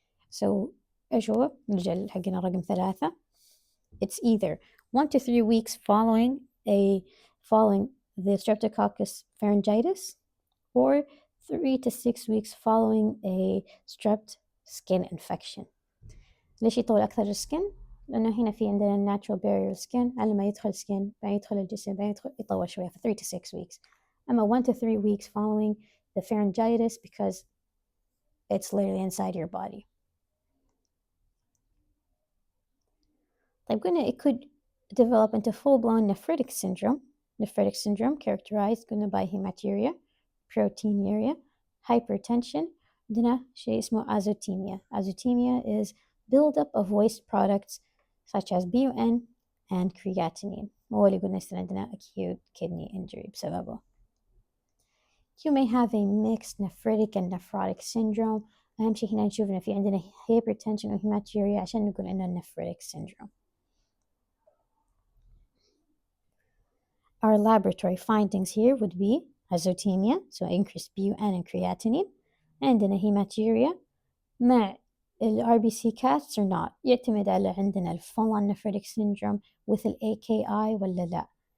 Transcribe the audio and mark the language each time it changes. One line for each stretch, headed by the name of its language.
Arabic: So ايش هو؟ نرجع حقنا رقم 3.
English: It's either 1 to 3 weeks following the streptococcus pharyngitis, or 3 to 6 weeks following a strep skin infection.
Arabic: ليش يطول أكثر السكن؟ لأنه هنا في عندنا natural barrier skin، على ما يدخل skin بعدين يدخل الجسم بعدين يطول شوية
English: for 3 to 6 weeks. أما 1 to 3 weeks following the pharyngitis because it's literally inside your body.
Arabic: طيب قلنا
English: it could develop into full-blown nephritic syndrome. Nephritic syndrome characterized قلنا by hematuria, proteinuria, hypertension.
Arabic: عندنا شيء اسمه azotemia.
English: Azotemia is buildup of waste products such as BUN and creatinine.
Arabic: هو اللي قلنا يصير عندنا
English: acute kidney injury
Arabic: بسببه.
English: You may have a mixed nephritic and nephrotic syndrome.
Arabic: أهم شيء هنا نشوف إن في عندنا hypertension و hematuria عشان نقول إنه nephritic syndrome.
English: Our laboratory findings here would be azotemia, so increased BUN and creatinine, and in a hematuria مع RBC casts or not.
Arabic: يعتمد على عندنا
English: full-on nephritic syndrome with AKI
Arabic: ولا لا.